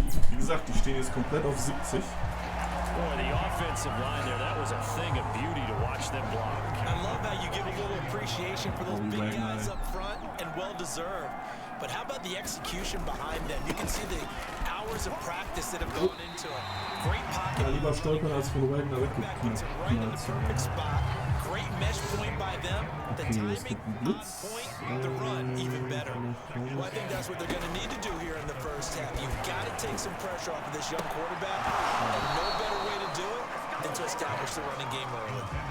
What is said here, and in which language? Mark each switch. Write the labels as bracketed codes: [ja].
[de] Wie gesagt, die stehen jetzt komplett auf 70. [en] Boy, the offensive line there, that was a thing of beauty to watch them block. I love how you give a little appreciation for those big guys up front, and well-deserved. But how about the execution behind them? You can see the hours of practice that have gone into it. Great pocket. [de] Lieber stolpern als von Wagner weggeknallt. [en] Right in the perfect spot. Great mesh point by them. The timing on point. The run even better. Well, I think that's what they're going to need to do here in the first half. You've got to take some pressure off of this young quarterback. And no better way to do it than to establish the running game early.